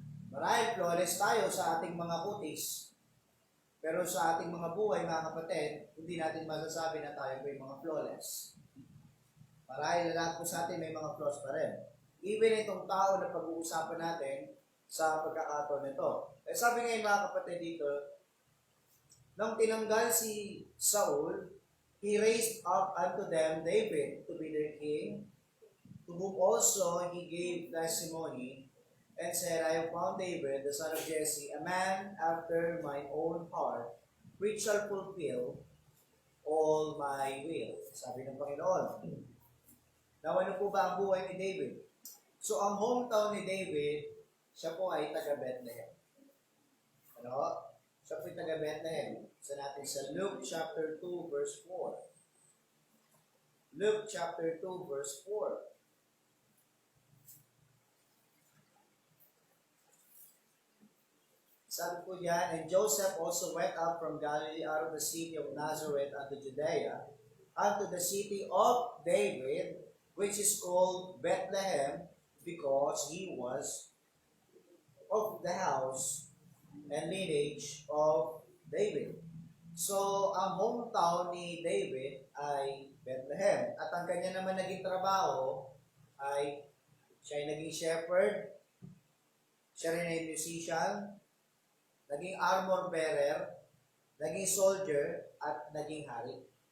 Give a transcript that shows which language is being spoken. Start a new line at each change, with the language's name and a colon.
Filipino: Marahil flawless tayo sa ating mga kutis, pero sa ating mga buhay mga kapatid, hindi natin masasabi na tayo may mga flawless. Marahil lahat po sa atin may mga flaws pa rin. Even itong tao na pag-uusapan natin sa pagkakataon nito. Eh, sabi ngayon mga kapatid dito, nang tinanggal si Saul,
English: he raised up unto them David to be their king, to whom also he gave testimony, and said, I have found David, the son of Jesse, a man after mine own heart, which shall fulfill all my will.
Filipino: Sabi ng Panginoon. Now, ano po ba ang buhay ni David? So, ang hometown ni David, siya po ay taga-Bethlehem. Ano? Siya po ay taga-Bethlehem. Sa natin sa
English: Luke chapter 2 verse 4. Luke chapter 2 verse 4.
Filipino: Sabi po diyan,
English: and Joseph also went up from Galilee out of the city of Nazareth unto Judea, unto the city of David, which is called Bethlehem, because he was of the house and lineage of David.
Filipino: So, ang hometown ni David ay Bethlehem. At ang kanya naman naging trabaho ay siya ay naging shepherd, siya rin ay musician, naging armor bearer, naging soldier, at naging hari.